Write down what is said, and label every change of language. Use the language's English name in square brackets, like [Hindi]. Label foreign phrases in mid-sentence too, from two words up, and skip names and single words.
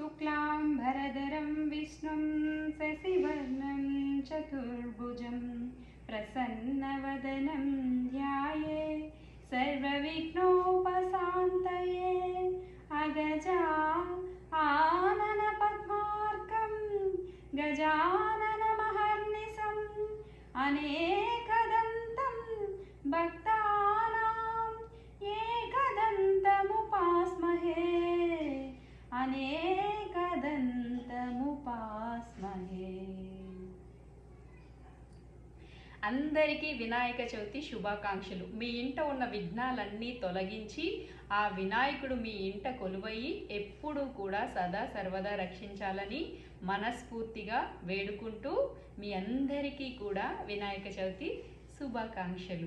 [Sanskrit] शुक्लाम्बरधरं विष्णुं शशिवर्णं चतुर्भुजं प्रसन्नवदनं ध्याये सर्वविघ्नोपशान्तये अगजा आननपद्मार्कं गजाननमहर्निशम् अनेकदन्तं भक्तानां एकदन्तमुपास्महे అనేకదంతముపాస్మహే. [Telugu] అందరికీ వినాయక చవితి శుభాకాంక్షలు. మీ ఇంట ఉన్న విఘ్నాలన్నీ తొలగించి ఆ వినాయకుడు మీ ఇంట కొలువయి ఎప్పుడూ కూడా సదా సర్వదా రక్షించాలని మనస్ఫూర్తిగా వేడుకుంటూ మీ అందరికీ కూడా వినాయక చవితి శుభాకాంక్షలు.